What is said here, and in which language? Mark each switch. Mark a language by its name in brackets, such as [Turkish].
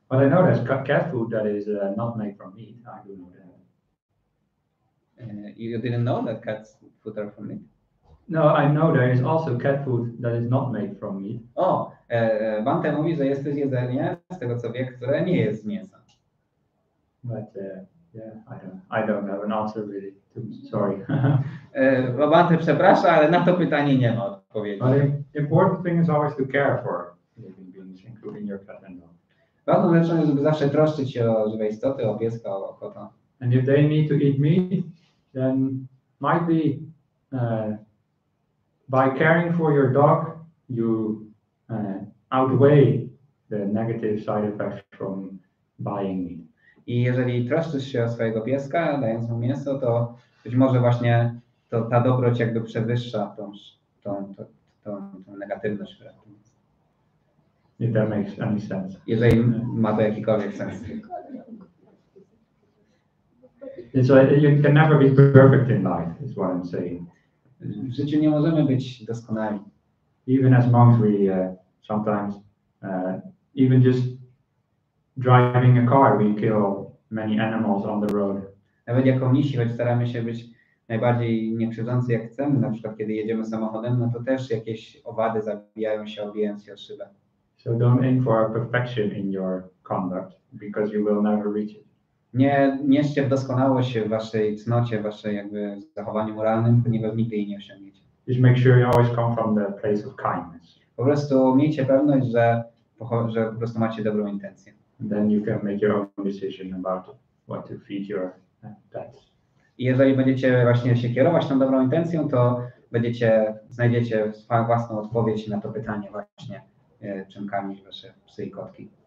[English] But I know there's cat food that is not made from meat. I do know that. You didn't know that cats food are from meat? No, I know there is also cat food that is not made from meat. [Polish] O, Bhante mówi, że jest też jedzenie, z tego co wie, które nie jest z mięsa. [English] But yeah, I don't have an answer really. Sorry. [Polish] Bhante przeprasza, ale na to pytanie nie ma odpowiedzi. [English] But the important thing is always to care for living beings, including your cat and dog. [Polish] Ważną rzeczą jest, żeby zawsze troszczyć się o żywe istoty, o pieska, o kota. [English] And if they need to eat meat, then might be by caring for your dog, you outweigh the negative side effects from buying meat. [Polish] I jeżeli troszczysz się o swojego pieska, dając mu mięso, to być może właśnie ta dobroć jakby przewyższa tą negatywność, która w tym jest. [English] If that makes any sense. [Polish] Jeżeli ma to jakikolwiek sens. [English] You can never be perfect in life, is what I'm saying. [Polish] W życiu nie możemy być doskonali. [English] Even as monks, we sometimes, even just driving a car, we kill many animals on the road. [Polish] Nawet jako mnisi, choć staramy się być najbardziej niekrzywdzący jak chcemy, na przykład kiedy jedziemy samochodem, no to też jakieś owady zabijają się, obijając się o szybę. [English] So don't aim for perfection in your conduct, because you will never reach it. [Polish] Nie mierzcie w doskonałość w waszej cnocie, w waszej jakby zachowaniu moralnym, ponieważ nigdy jej nie osiągniecie. [English] Just make sure you always come from the place of kindness. [Polish] Po prostu miejcie pewność, że po prostu macie dobrą intencję. [English] And then you can make your own decision about what to feed your pets. [Polish] I jeżeli będziecie właśnie się kierować tą dobrą intencją, to znajdziecie swoją własną odpowiedź na to pytanie właśnie, czym karmić wasze psy i kotki.